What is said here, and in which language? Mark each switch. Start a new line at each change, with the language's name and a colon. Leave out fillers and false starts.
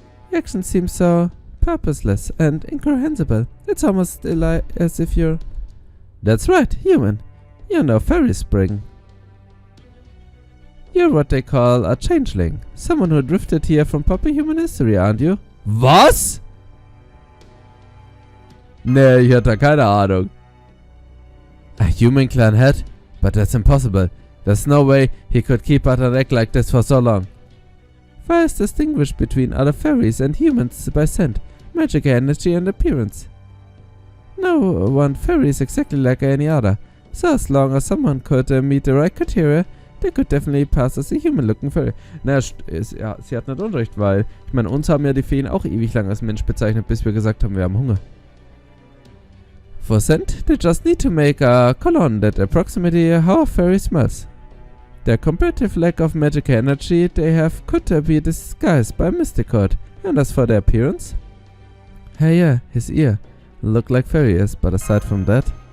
English: Your actions seem so purposeless and incomprehensible. It's almost as if you're... That's right, human. You're no fairy, Spring. You're what they call a changeling. Someone who drifted here from proper human history, aren't you?
German: Was? Nee, ich hatte keine Ahnung.
English: A human clan head? But that's impossible. There's no way he could keep out an act like this for so long. Fairies distinguish between other fairies and humans by scent, magic energy and appearance. No one fairy is exactly like any other, so as long as someone could meet the right criteria, they could definitely pass as a human-looking fairy.
German: Naja, ja, sie hat nicht Unrecht, weil, ich meine, uns haben ja die Feen auch ewig lang als Mensch bezeichnet, bis wir gesagt haben, wir haben Hunger.
English: For scent, they just need to make a cologne that approximately how a fairy smells. Their comparative lack of magical energy they have could be disguised by mystic code. And as for their appearance? Hey yeah, his ear. Look like fairy ears, but aside from that...